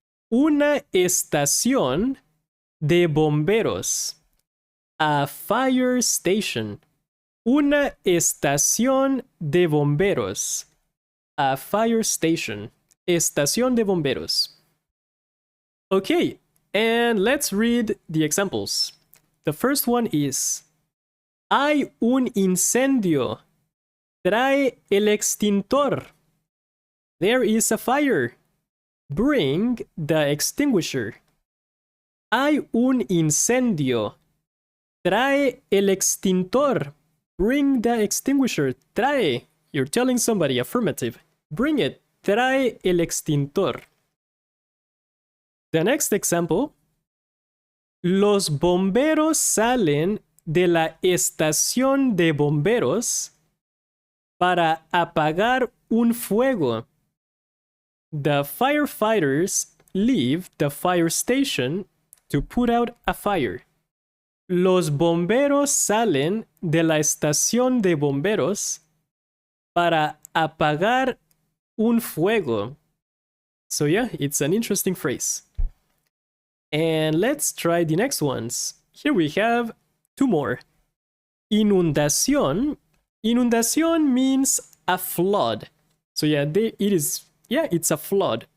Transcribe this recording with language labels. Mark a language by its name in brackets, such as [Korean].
[Spanish] Una estación de bomberos. [English] A fire station. [Spanish] Una estación de bomberos. [English] A fire station. [Spanish] Estación de bomberos. [English] Okay, and let's read the examples. The first one is, [Spanish] hay un incendio. Trae el extintor. [English] There is a fire. Bring the extinguisher. [Spanish] Hay un incendio. Trae el extintor. [English] Bring the extinguisher. [Spanish] Trae. [English] You're telling somebody affirmative. Bring it. [Spanish] Trae el extintor. [English] The next example. [Spanish] Los bomberos salen de la estación de bomberos para apagar un fuego. [English] The firefighters leave the fire station to put out a fire. [Spanish] Los bomberos salen de la estación de bomberos para apagar un fuego. [English] So yeah, it's an interesting phrase. And let's try the next ones. Here we have 2 more. Inundación. Inundación means a flood. So yeah, it's a flood.